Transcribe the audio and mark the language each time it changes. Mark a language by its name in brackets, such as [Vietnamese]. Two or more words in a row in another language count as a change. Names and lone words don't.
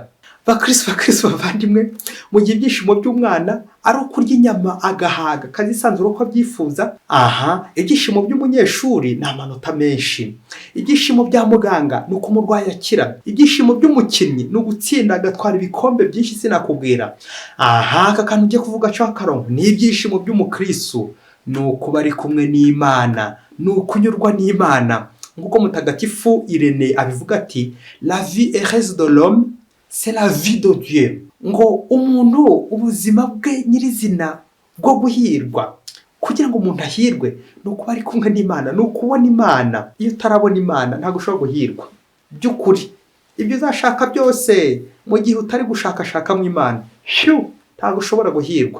[Kinyarwanda] Bakristo bavandimwe, mu gihe ibyishimo by'umwana ari ukurya inyama agahaga kazisanzura uko abyifuza, ibyishimo by'umunyeshuri ni amanota menshi, ibyishimo bya muganga ni uko umurwayi akira, ibyishimo by'umukinnyi ni ugutsinda agatwara ibikombe byinshi sinakubwira. Aka kantu ugiye kuvuga cy'akarongo ni ibyishimo by'umukristo, ni ukuba ari kumwe n'Imana, ni ukunyurwa n'Imana. Nk'uko mutagatifu Irene abivuga ati, [French] la vie heureuse de l'homme c'est la vie de Dieu. [Kinyarwanda] Ngo umuntu ubuzima bwe nyirizina bwo guhirwa, kugira ngo umuntu ahirwe ni ukuba ari kumwe n'Imana, ni ukubona Imana. Iyo utarabona Imana ntabwo ushobora guhirwa by'ukuri. Ibyo uzashaka byose mu gihe utari gushakashaka mu Imana, ntabwo ushobora guhirwa.